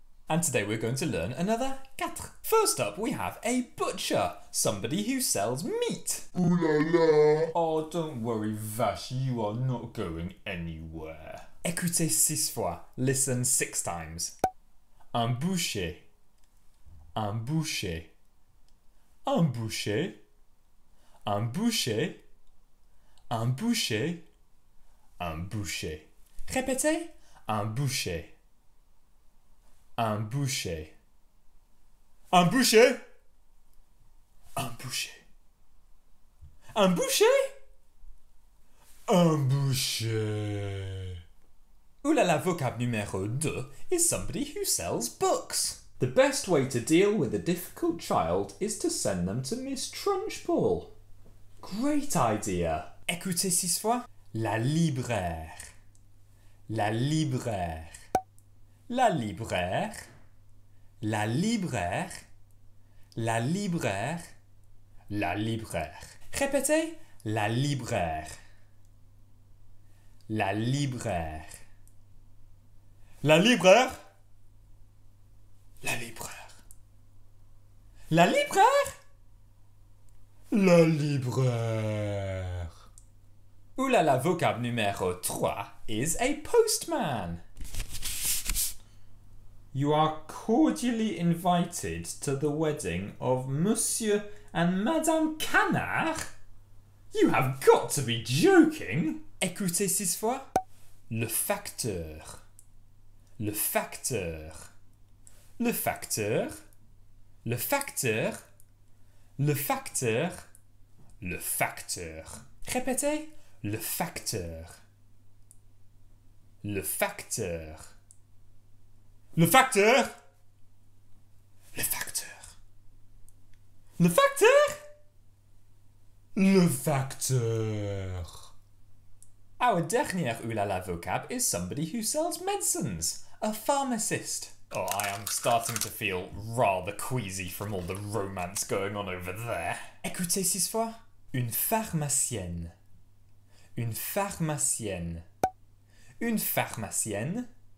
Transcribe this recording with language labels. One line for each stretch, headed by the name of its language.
English: And today we're going to learn another quatre. First up, we have a butcher, somebody who sells meat.
French: Ooh la la!
English: Oh, don't worry, Vache, you are not going anywhere.
French: Écoutez 6 fois,
English: listen 6 times.
French: Un boucher, un boucher, un boucher, un boucher, un boucher, un boucher. Répétez, un boucher, un boucher, un boucher, un boucher, un boucher, un boucher.
English: Ooh la la vocab numéro 2 is somebody who sells books. The best way to deal with a difficult child is to send them to Miss Trunchbull. Great idea.
French: Écoutez 6 fois. La libraire. La libraire. La libraire. La libraire. La libraire. La libraire. Répétez. La libraire. La libraire. La libraire. La libraire. La libraire. La libraire.
English: Ooh la la vocab numéro 3 is a postman. You are cordially invited to the wedding of Monsieur and Madame Canard? You have got to be joking.
French: Écoutez 6 fois. Le facteur. Le facteur. Le facteur. Le facteur. Le facteur. Le facteur. Répétez. Le facteur. Le facteur. Le facteur. Le facteur. Le facteur. Le facteur.
English: Our dernier ooh la la vocab is somebody who sells medicines, a pharmacist. Oh, I am starting to feel rather queasy from all the romance going on over there.
French: Écoutez 6 fois. Une pharmacienne. Une pharmacienne. Une pharmacienne.